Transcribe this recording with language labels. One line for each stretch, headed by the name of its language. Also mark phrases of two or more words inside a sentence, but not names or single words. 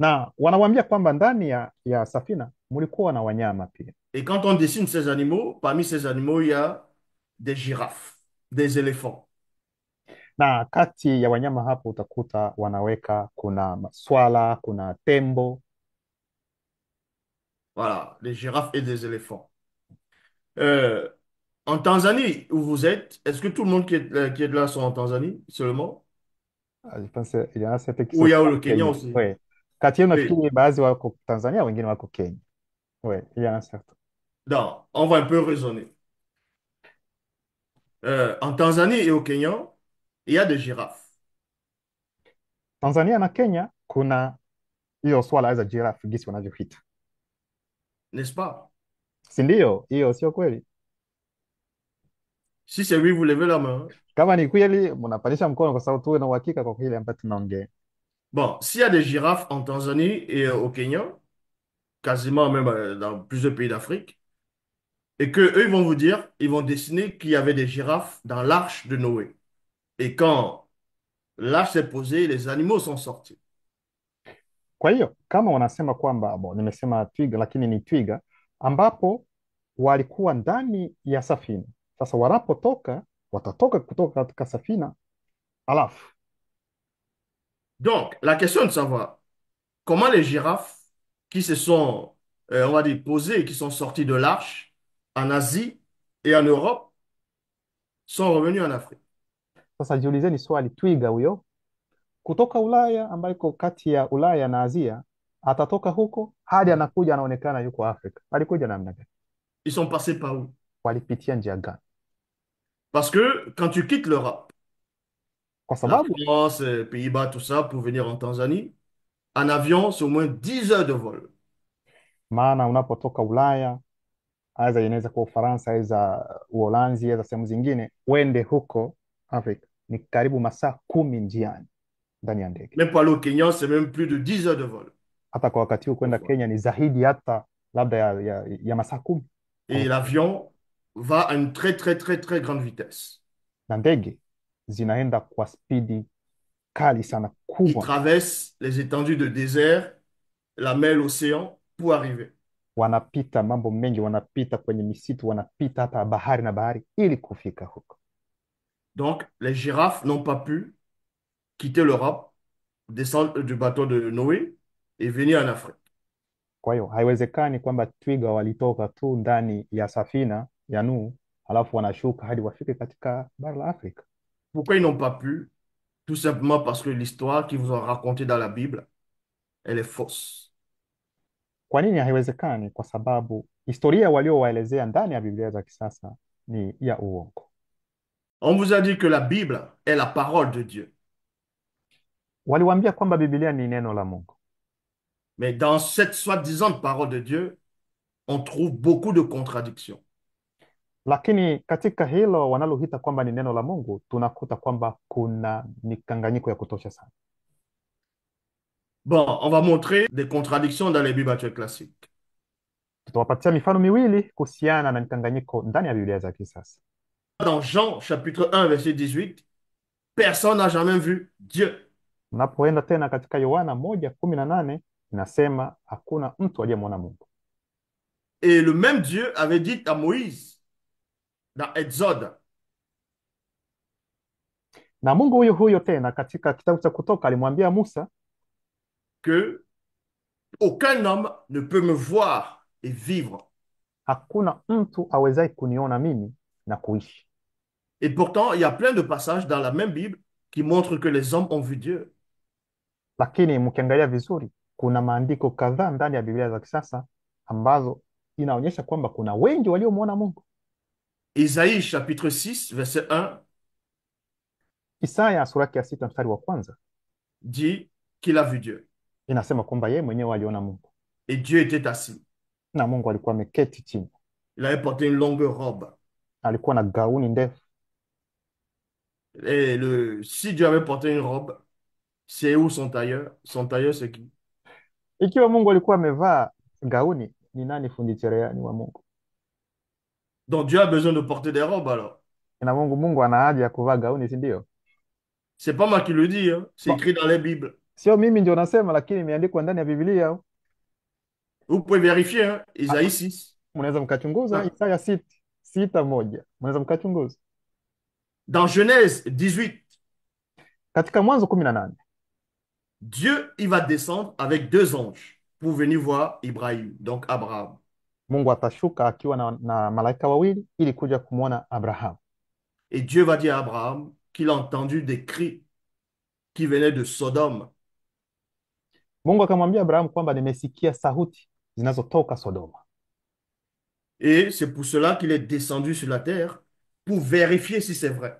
Swahili: na wanawambia kwamba ndani ya safina mlikuwa na wanyama pia,
French: Et quand on dessine ces animaux, parmi ces animaux, il y a des girafes, des éléphants.
Swahili: na kati ya wanyama hapo utakuta wanaweka kuna swala, kuna tembo.
French: Voilà, des girafes et des éléphants. Euh, En Tanzanie, où vous êtes, est-ce que tout le monde qui est là sont en Tanzanie seulement? Je pense il y en a certains qui Ou sont il y a au le Kenya Kenya. aussi? Ouais.
Swahili: Kati yenu
French: Oui.
Swahili: nafikiri baadhi wako Tanzania, wengine wako Kenya.
French: Ouais, il y en a certains. Non, on va un peu raisonner. En Tanzanie et au Kenya, il y a des girafes,
Swahili: Tanzania na Kenya kuna hiyo swala za giraffe gisi wanavyoita,
French: n'est-ce pas?
Swahili: si ndio? Hiyo sio kweli?
French: Si c'est oui, vous levez la main.
Swahili: Kama ni kweli, mnapandisha mkono kwa sababu tuwe na uhakika kwa kile ambacho tunaongea.
French: Bon, s'il y a des girafes en Tanzanie et au Kenya, quasiment même dans plusieurs pays d'Afrique, et que eux, ils vont vous dire, ils vont dessiner qu'il y avait des girafes dans l'arche de Noé. Et quand l'arche s'est posée, les animaux sont sortis.
Swahili: Kwa hiyo kama wanasema kwamba nimesema twiga, lakini ni twiga ambapo walikuwa ndani ya safina. Sasa wanapotoka watatoka kutoka katika safina, alafu
French: Donc, la question est de savoir comment les girafes qui se sont, on va dire, posées, qui sont sorties de l'arche en Asie et en Europe, sont revenues en Afrique.
Swahili: sasa jiulizeni swali, twiga huyo kutoka Ulaya ambayo iko kati ya Ulaya na Asia atatoka huko hadi anakuja anaonekana yuko Afrika, alikuja namna gani?
French: Ils sont passés par où?
Swahili: Walipitia njia gani?
French: Parce que quand tu quittes l'Europe,
Swahili: Kwa
French: la
Swahili: sababu
French: France, Pays-Bas, tout ça, pour venir en Tanzanie, en avion, c'est au moins 10 heures de vol.
Swahili: maana unapotoka Ulaya, aidha inaweza kuwa Ufaransa, aidha Uholanzi, aidha sehemu zingine, uende huko Afrika ni karibu masaa 10 njiani ndani ya ndege.
French: Même pour aller au Kenya, c'est même plus de 10 heures de vol.
Swahili: Hata kwa wakati huu
French: Des
Swahili: kwenda
French: fois.
Swahili: Kenya ni zaidi hata labda ya masaa 10
French: Et l'avion va à une très, très, très, très grande vitesse.
Swahili: na ndege zinaenda kwa spidi kali sana,
French: Qui
Swahili: kubwa.
French: traverse les étendues de désert, la mer, l'océan, pour arriver.
Swahili: Wanapita mambo mengi, wanapita kwenye misitu, wanapita hata bahari na bahari ili kufika huko.
French: Donc, les girafes n'ont pas pu quitter l'Europe, descendre du bateau de Noé et venir en Afrique.
Swahili: Kwa hiyo haiwezekani kwamba twiga walitoka tu ndani ya safina ya Nuhu halafu wanashuka hadi wafike katika bara la Afrika.
French: Pourquoi ils n'ont pas pu? Tout simplement parce que l'histoire qu'ils vous ont racontée dans la Bible, elle est fausse.
Swahili: Kwa nini haiwezekani? Kwa sababu historia waliowaelezea ndani ya Biblia za kisasa ni ya uongo.
French: On vous a dit que la Bible est la parole de Dieu.
Swahili: Waliwaambia kwamba Biblia ni neno la Mungu,
French: Mais dans cette soi-disant parole de Dieu, on trouve beaucoup de contradictions.
Swahili: lakini katika hilo wanaloita kwamba ni neno la Mungu tunakuta kwamba kuna mikanganyiko ya kutosha sana.
French: Bon, on va montrer des contradictions dans les Bibles actuelles classiques.
Swahili: Tutawapatia mifano miwili kuhusiana na mikanganyiko ndani ya Biblia za kisasa.
French: Dans Jean chapitre 1, verset 18, personne n'a jamais vu Dieu.
Swahili: Unapoenda tena katika Yohana 1:18 inasema hakuna mtu aliyemwona Mungu,
French: Et le même Dieu avait dit à Moïse dans Exode
Swahili: na Mungu huyo huyo tena katika kitabu cha Kutoka alimwambia Musa,
French: que aucun homme ne peut me voir et vivre.
Swahili: hakuna mtu awezaye kuniona mimi na kuishi.
French: Et pourtant, il y a plein de passages dans la même Bible qui montrent que les hommes ont vu Dieu.
Swahili: Lakini mkiangalia vizuri, kuna maandiko kadhaa ndani ya Biblia za kisasa ambazo inaonyesha kwamba kuna wengi waliomwona Mungu.
French: Isaïe chapitre 6, verset 1
Swahili: Isaya sura ya 6 mstari wa kwanza
French: dit qu'il a vu Dieu.
Swahili: inasema kwamba yeye mwenyewe aliona Mungu
French: Et Dieu était assis.
Swahili: na Mungu alikuwa ameketi chini,
French: Il avait porté une longue robe.
Swahili: alikuwa na gauni ndefu.
French: Et si Dieu avait porté une robe, c'est où son tailleur? Son tailleur, c'est qui?
Swahili: Ikiwa Mungu alikuwa amevaa gauni, ni nani fundi cherehani wa Mungu?
French: Donc Dieu a besoin de porter des robes alors.
Swahili: Na Mungu ana haja ya kuvaa gauni, si ndio?
French: C'est pas moi qui le dis, hein. C'est Bon, écrit dans les Bibles.
Swahili: Sio mimi ndio nasema, lakini imeandikwa ndani ya Biblia.
French: Vous pouvez vérifier, hein, Isaïe Ah, 6.
Swahili: mnaweza mkachunguza
French: Hein.
Swahili: Isaya 6:1, mnaweza mkachunguza
French: Dans Genèse 18,
Swahili: katika Mwanzo 18.
French: Dieu, il va descendre avec deux anges pour venir voir Ibrahim, donc Abraham.
Swahili: Mungu atashuka akiwa na malaika wawili ili kuja kumwona Abrahamu.
French: Et Dieu va dire à Abraham qu'il a entendu des cris qui venaient de Sodome.
Swahili: Mungu akamwambia Abrahamu kwamba nimesikia sauti zinazotoka Sodoma.
French: Et c'est pour cela qu'il est descendu sur la terre pour vérifier si c'est vrai.